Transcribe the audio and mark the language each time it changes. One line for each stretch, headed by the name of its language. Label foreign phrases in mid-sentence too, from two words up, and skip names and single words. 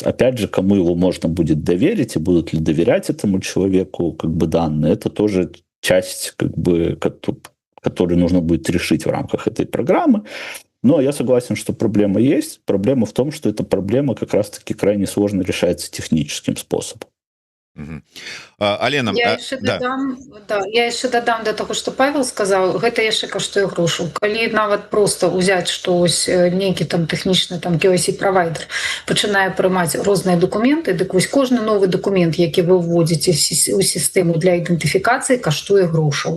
Russian: Опять же, кому его можно будет доверить, и будут ли доверять этому человеку как бы, данные, это тоже часть, как бы, которую нужно будет решить в рамках этой программы. Но я согласен, что проблема есть. Проблема в том, что эта проблема как раз-таки крайне сложно решается техническим способом.
Belarusian: Алена, я яшчэ дадам да таго, што Павел сказаў, гэта яшчэ каштуе грошу. Калі нават проста ўзяць, што ось нейкі там тэхнічны там KYC правайдер пачынае прымаць розныя дакументы, дык вось кожны новы дакумент, які вы ўводзіце ў сістэму для ідэнтыфікацыі, каштуе грошаў.